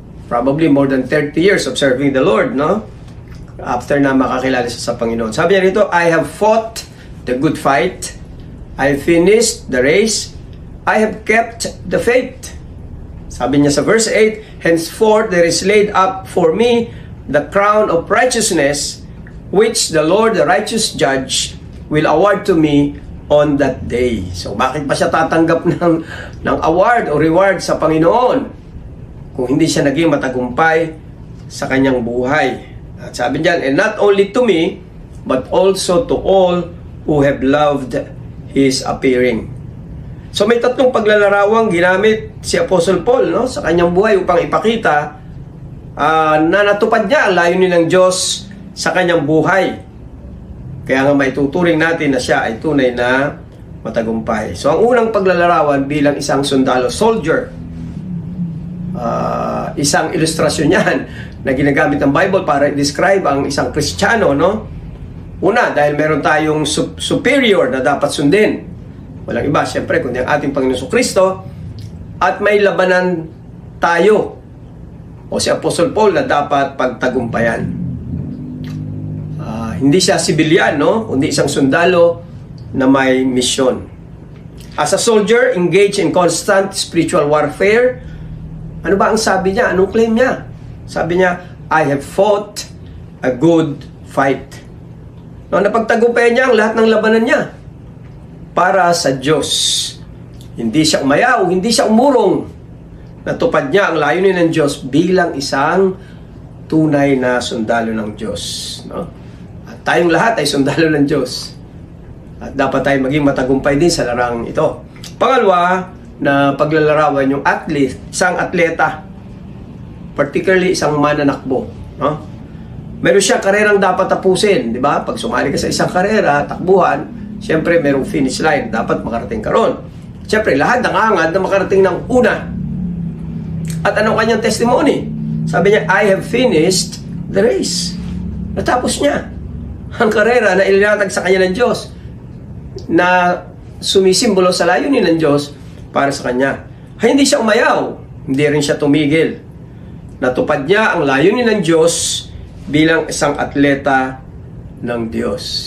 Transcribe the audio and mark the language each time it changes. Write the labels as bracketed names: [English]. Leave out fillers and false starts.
[English] Probably more than 30 years of serving the Lord, no? [Filipino] After na makakilala siya sa Panginoon. Sabi niya rito, [English] I have fought the good fight, I finished the race, I have kept the faith. [Filipino] Sabi niya sa verse 8, [English] henceforth there is laid up for me the crown of righteousness, which the Lord, the righteous judge, will award to me on that day. [Filipino] So bakit pa siya tatanggap ng award o reward sa Panginoon kung hindi siya naging matagumpay sa kanyang buhay? At sabi niyan, [English] and not only to me, but also to all who have loved His appearing. [Filipino] So may tatlong paglalarawang ginamit si Apostle Paul, no, sa kanyang buhay upang ipakita na natupad niya ang layunin ng Diyos sa kanyang buhay. Kaya nga maituturing natin na siya ay tunay na matagumpay. So ang unang paglalarawan bilang isang sundalo, soldier, isang ilustrasyon yan na ginagamit ng Bible para i-describe ang isang Kristiyano, no? Una, dahil meron tayong superior na dapat sundin. Walang iba, siyempre, kundi ang ating Panginoon Kristo. At may labanan tayo, o si Apostle Paul, na dapat pagtagumpayan. Hindi siya sibilyan, no? Kundi isang sundalo na may misyon. [English] As a soldier, engaged in constant spiritual warfare. [Filipino] Ano ba ang sabi niya? Anong claim niya? Sabi niya, [English] I have fought a good fight. [Filipino] No, napagtagumpayan niya ang lahat ng labanan niya para sa Diyos. Hindi siya umayaw, hindi siya umurong. Natupad niya ang layunin ng Diyos bilang isang tunay na sundalo ng Diyos, no? At tayong lahat ay sundalo ng Diyos. At dapat tayo maging matagumpay din sa larang ito. Pangalawa, na paglalarawan yung athlete, isang atleta, particularly isang mananakbo, no? Meron siya karerang dapat tapusin, di ba? Pag sumali ka sa isang karera, takbuhan, siyempre merong finish line, dapat makarating ka ron. Siyempre, lahat nangangad na makarating ng una. At anong kanyang testimony? Sabi niya, [English] I have finished the race. [Filipino] Natapos niya ang karera na ilinatag sa kanya ng Diyos, na sumisimbolo sa layunin ng Diyos para sa kanya. Hindi siya umayaw, hindi rin siya tumigil. Natupad niya ang layunin ng Diyos bilang isang atleta ng Diyos.